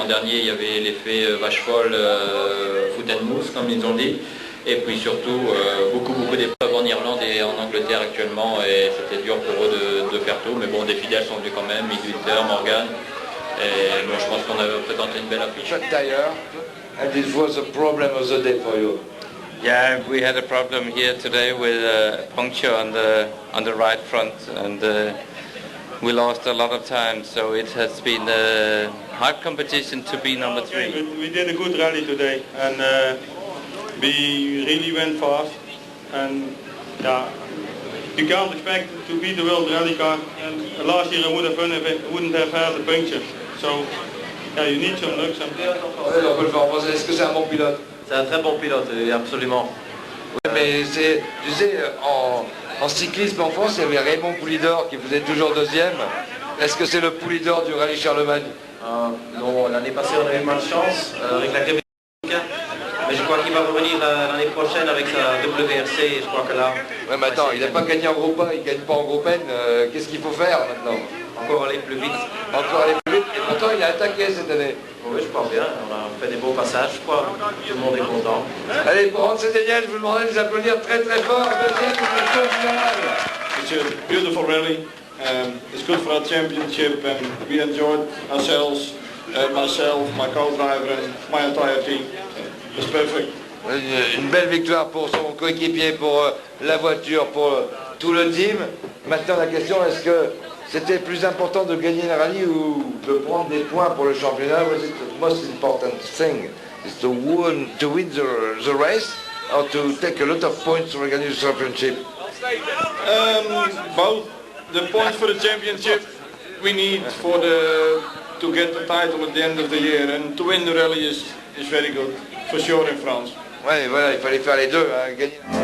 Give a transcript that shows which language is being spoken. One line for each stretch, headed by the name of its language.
French: L'an dernier il y avait l'effet vache folle, foot and mousse comme ils ont dit. Et puis surtout beaucoup d'épreuves en Irlande et en Angleterre actuellement, et c'était dur pour eux de faire tout, mais bon, des fidèles sont venus quand même, Mick Winter, Morgan, et bon, je pense qu'on a présenté une belle affiche.
English: And it was a problem of the day for you. Yeah, we had a problem here today with a puncture on the right front, and we lost a lot of time, so it has been a hard competition to be number 3. We did a good rally today, and we really went fast, and yeah, you can't expect to beat the world rally car. And last year I would have won if it wouldn't have had the puncture. So yeah, you need some luck sometimes.
French: On peut le faire penser. Est-ce que c'est un bon pilote? C'est un très bon pilote, absolument. Oui, mais c'est, tu sais, en cyclisme en France, il y avait Raymond Poulidor qui faisait toujours deuxième. Est-ce que c'est le Poulidor du rallye Charlemagne? Non, l'année passée on a eu malchance avec la Québec. Mais je crois qu'il va revenir l'année prochaine avec sa WRC, et je crois que là... Ouais, mais attends, il n'a pas gagné en groupe A, il ne gagne pas en groupe N, qu'est-ce qu'il faut faire maintenant? Encore aller plus vite. Encore aller plus vite, et pourtant il a attaqué cette année. Oui, je pense bien, on a fait des beaux passages, je crois, tout le monde est content. Allez, pour rendre cette génial, je vous demanderai de vous applaudir très très fort,
English: It's a beautiful rally, it's good for our championship, and we enjoyed ourselves, myself, my co-driver and my entire team. It's perfect.
French: Une belle victoire pour son coéquipier, pour la voiture, pour tout le team. Maintenant la question, est-ce que c'était plus important de gagner le rallye ou de prendre des points pour le championnat?
English: Was it the most important thing? Is to win the race or to take a lot of points to organize the championship? Both. The points for the championship we need to get the title at the end of the year, and to win the rally is very good, for sure in France.
French: Ouais, voilà, il fallait faire les deux, hein, gagner.